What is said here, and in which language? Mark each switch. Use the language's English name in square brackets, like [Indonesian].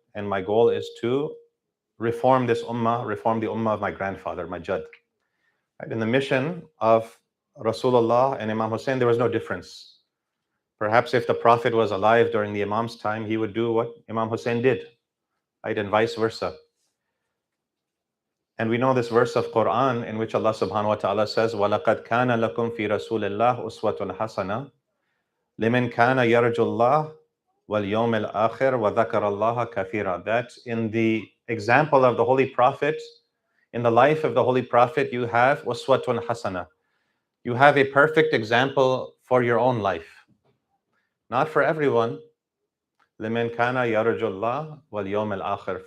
[English] And my goal is to reform this ummah, reform the ummah of my grandfather, my Jad. Right? In the mission of Rasulullah and Imam Hussein, there was no difference. Perhaps if the Prophet was alive during the Imam's time, he would do what Imam Hussein did, right? And vice versa. And we know this verse of Quran in which Allah subhanahu wa ta'ala says, [Arabic] وَلَقَدْ كَانَ لَكُمْ فِي رَسُولِ اللَّهِ أُسْوَةٌ حَسَنَةٌ لِمَنْ كَانَ يَرْجُ اللَّهَ وَالْيَوْمِ الْآخِرِ وَذَكَرَ اللَّهَ كَثِيرًا. [English] That in the example of the Holy Prophet, in the life of the Holy Prophet, you have uswatun hasana. You have a perfect example for your own life. Not for everyone. [Arabic] لِمَنْ كَانَ يَرْجُ اللَّهَ وَالْيَوْمِ الْآخِرِ.